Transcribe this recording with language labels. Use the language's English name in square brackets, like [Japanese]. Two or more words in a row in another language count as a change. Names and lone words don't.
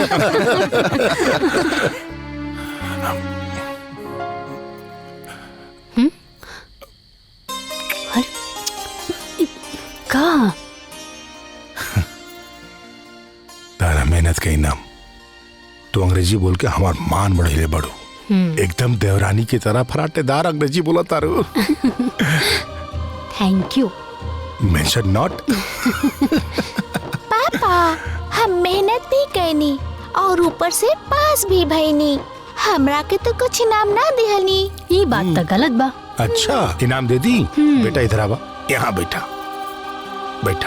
[Bhojpuri] का तारा मेहनत का इनाम। तू अंग्रेजी बोल के हमार मान बढ़े बढ़ो। एकदम देवरानी की तरह फराटेदार अंग्रेजी बोला तारू। [English] thank you. mention not. [Bhojpuri] पापा हम मेहनत भी कैनी और ऊपर से पास भी भईनी, हमरा के तो कुछ इनाम ना दिहनी। ये बात तो गलत बा। अच्छा इनाम दे दी। बेटा इधर आवा, यहाँ बैठा बैठा।